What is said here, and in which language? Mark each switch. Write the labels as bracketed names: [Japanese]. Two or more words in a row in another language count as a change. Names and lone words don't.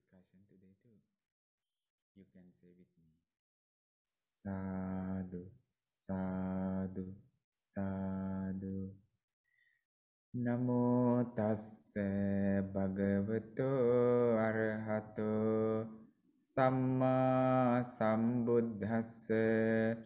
[English] introduction today too. You can say with me. [Pali] Sadhu, sadhu, sadhu. Namo tassa bhagavato arahato samma sambuddhassa.